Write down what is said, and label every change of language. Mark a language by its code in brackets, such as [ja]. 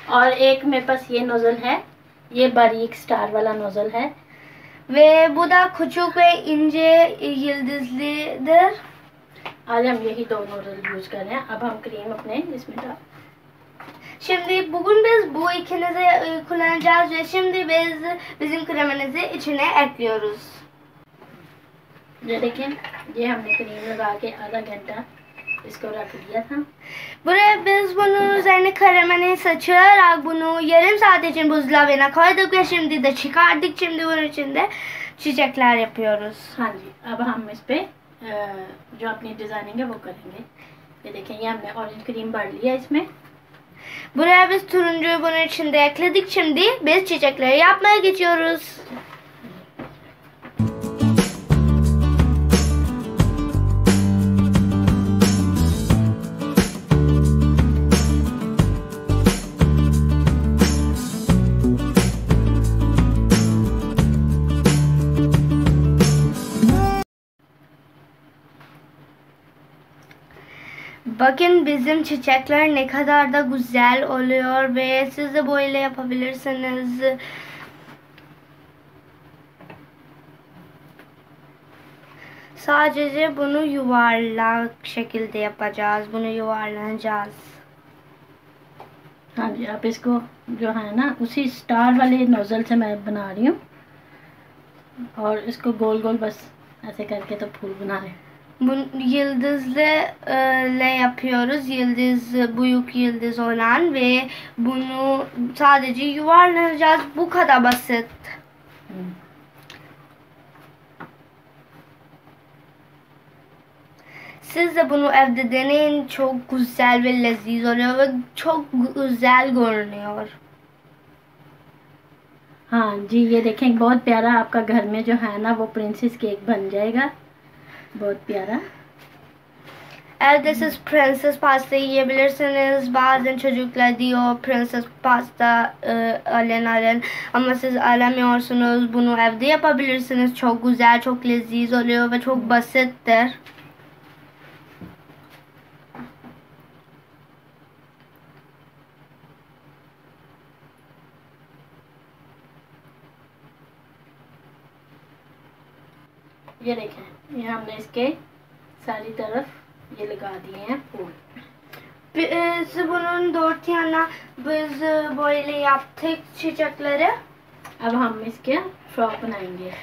[hi] और एक मेरे पास ये नोजल है, ये बारीक स्टार वाला नोजल है। [tr] Ve bu da küçük ve ince yıldızlıdır. [hi] आज हम यही दो नोजल यूज कर रहे हैं। अब हम क्रीम अपने इसमें डाल। [tr] Şimdi bugün biz bu ikinizi kullanacağız ve şimdi biz bizim kremimizi içine ekliyoruz. [hi] ये देखें, ये हमने क्रीम लगा के आधा घंटा इसको रख दिया था। [tr] Buraya biz bunun üzerine kremini sıçrayarak bunu yarım saat için buzdolabına koyduk ve şimdi de çıkardık. Şimdi bunun içinde çiçekler yapıyoruz. [hi] हाँ जी, अब हम इस पे जो अपनी डिजाइनिंग है वो करेंगे। ये देखें, ये हमने ऑरेंज क्रीम भर लिया इसमें। [tr] Buraya biz turuncuyu bunun içinde ekledik. Şimdi biz çiçekleri yapmaya geçiyoruz. Bakın bizim çiçekler ne kadar da güzel oluyor ve siz de böyle yapabilirsiniz. Sadece bunu yuvarlak şekilde yapacağız. Bunu yuvarlayacağız. [hi] हाँ जी, आप इसको जो है ना उसी star वाले nozzle से मैं बना रही हूँ और इसको गोल गोल बस ऐसे करके तो फूल बना रहे हैं। [tr] Yıldızlı yapıyoruz. Yıldız, büyük yıldız olan ve bunu sadece yuvarlayacağız. Bu kadar basit. Siz de bunu evde deneyin. Çok güzel ve leziz oluyor ve çok güzel görünüyor. [hi] हाँ जी, ये देखें, बहुत प्यारा आपका घर में जो है ना वो प्रिंसेस केक बन जाएगा, बहुत प्यारा। [tr] Evde siz prenses pasta yiyebilirsiniz. Bazen çocuklar diyor prenses pasta alın ama siz alamıyorsunuz. Bunu evde yapabilirsiniz. Çok güzel, çok leziz oluyor ve çok basittir. [hi] ये देखें, ये हमने इसके सारी तरफ ये लगा दिए हैं फूल। [tr] Biz bunun dört yana biz böyle yaptık çiçekleri. [hi] अब हम इसके फ्रॉक बनाएंगे।